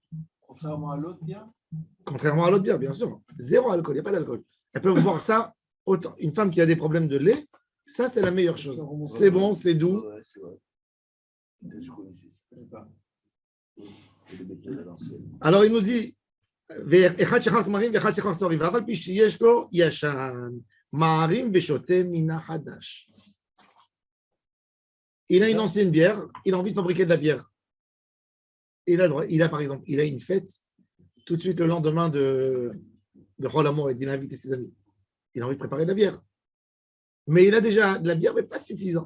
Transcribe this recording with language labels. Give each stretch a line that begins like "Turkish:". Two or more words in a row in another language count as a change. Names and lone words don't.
French: Contrairement à l'autre bière? Contrairement à l'autre bière, bien sûr. Zéro alcool, il n'y a pas d'alcool. Elles peuvent boire ça, autant, une femme qui a des problèmes de lait, ça, c'est la meilleure chose. C'est bon, c'est doux. Ouais, c'est vrai. Je connaissais ça. Et le méthode à l'ancienne. Alors, il nous dit,
Hebrew: אחד שחר תמרים ואחד שחר שעורים, ואף על פי שיש לו ישן, מערים ושותה מן החדש.
French: Il a une ancienne bière, il a envie de fabriquer de la bière. Il a par exemple, il a une fête, tout de suite le lendemain de
Hebrew: חול המועד,
French: il a invité ses amis. Il a envie de préparer de la bière. Mais il a déjà de la bière, mais pas suffisant.